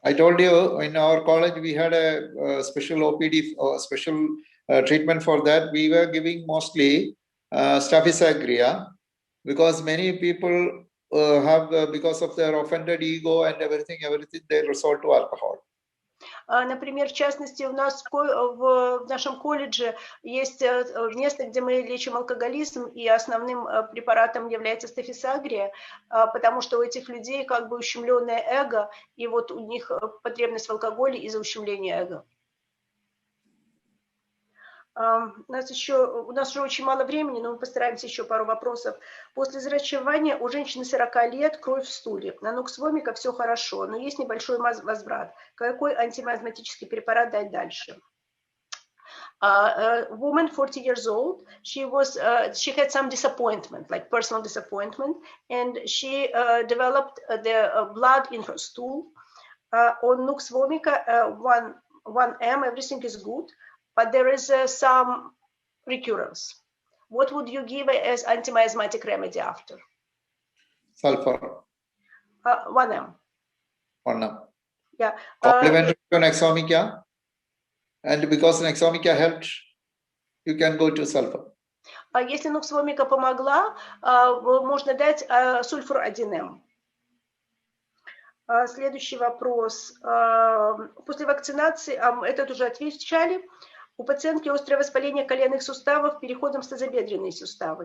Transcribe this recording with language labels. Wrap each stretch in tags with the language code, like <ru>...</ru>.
<en>I told you in our college we had a special OPD, special treatment for that. We were giving mostly Staphysagria because many people have because of their offended ego and everything they resort to alcohol.</en> <ru>Например, в частности, у нас в нашем колледже есть место, где мы лечим алкоголизм, и основным препаратом является стафисагрия, потому что у этих людей как бы ущемленное эго, и вот у них потребность в алкоголе из-за ущемления эго. У нас уже очень мало времени, но мы постараемся еще пару вопросов. После зачатия у женщины 40 лет кровь в стуле. На нуксвомика все хорошо, но есть небольшой возврат. Какой антимиазматический препарат дать дальше?</ru> <en>Woman 40 years old, she had some disappointment, like personal disappointment, and she developed the blood in her stool. On nux-vomica 1M, everything is good, but there is some recurrence. What would you give as anti-miasmatic remedy after? Sulfur. 1M. 1M. Yeah. Complementary to Nexomica. And because Nexomica helped, you can go to sulfur.</en> <ru>Если нуксвомика помогла, можно дать сульфур 1М. Следующий вопрос. После вакцинации, этот уже отвечали, у пациентки острое воспаление коленных суставов переходом в тазобедренные суставы.</ru>